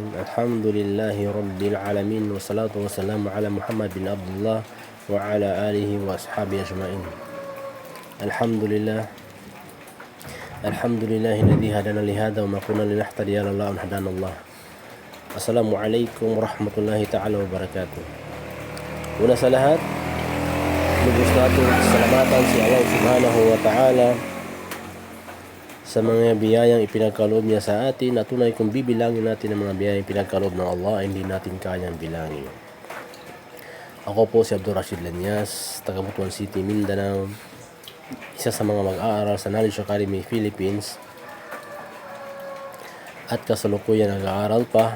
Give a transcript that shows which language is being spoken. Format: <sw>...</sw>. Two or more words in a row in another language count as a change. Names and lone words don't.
<ar>الحمد لله رب العالمين، والصلاة والسلام على محمد بن عبد الله وعلى آله وأصحابه أجمعين. الحمد لله الذي هدانا لهذا وما كنا لنهتدي لولا أن هدانا الله. السلام عليكم ورحمة الله تعالى وبركاته.</ar> <tl>Una sa lahat, lubos natin salamatan si Allah</tl> <ar>سبحانه وتعالى</ar> <tl>sa mga biyayang ipinagkaloob niya sa atin, at tunay kung bibilangin natin ang mga biyayang ipinagkaloob ng Allah, hindi natin kayang bilangin. Ako po si Abdul Rashid Lanyas, taga Butuan City, Mindanao, isa sa mga mag-aaral sa Knowledge Academy Philippines, at kasalukuyan nag-aaral pa.</tl>